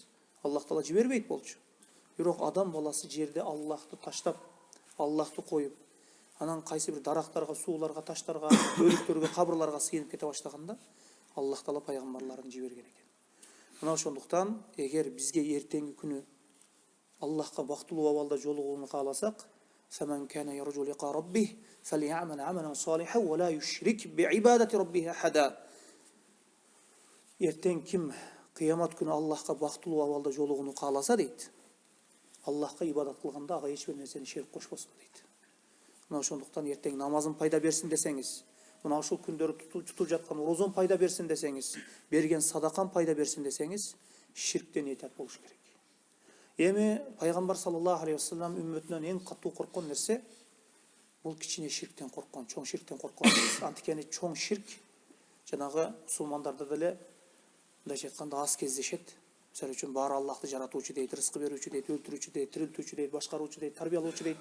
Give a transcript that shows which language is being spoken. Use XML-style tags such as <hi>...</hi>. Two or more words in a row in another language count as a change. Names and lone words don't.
<ky>Аллах Таала жибербейт болчу. Бирок адам баласы жерде Аллахты таштап, Аллахты коюп, анан кайсы бир дарактарга, сууларга, таштарга, өлүктөргө, кабырларга сыйынып кете баштаганда, Аллах Таала пайгамбарларын жиберген экен. Мына ошондуктан эгер бизге эртеңки күнү Аллахка бактылуу абалда жолугууну кааласак,</ky> <ar>فمن كان يرجو لقاء ربه فليعمل عملا صالحا ولا يشرك بعبادة ربه أحدا.</ar> <ky>Эртең ким кыямат күнү Аллахка бактылуу абалда жолугууну кааласа дейт, Аллахка ибадат кылганда ага эч бир нерсени шерик кошпосун дейт. Мына ошондуктан эртең намазын пайда берсин десеңиз, мына ушул күндөрү тутуп жаткан орозон пайда берсин десеңиз, берген садакан пайда берсин десеңиз, ширктен этият болуш керек. Эми пайгамбар</ky> <ar>صلى الله عليه وسلم</ar> <ky>үммөтүнөн эң катуу корккон нерсе бул кичине ширктен корккон, чоң ширктен корккон. Антикени чоң ширк жанагы мусулмандарда деле мындайча айтканда аз кездешет. Мисалы үчүн баары Аллахты жаратуучу дейт, рызкы берүүчү дейт, өлтүрүүчү дейт, тирилтүүчү дейт, башкаруучу дейт, тарбиялоочу дейт.</ky>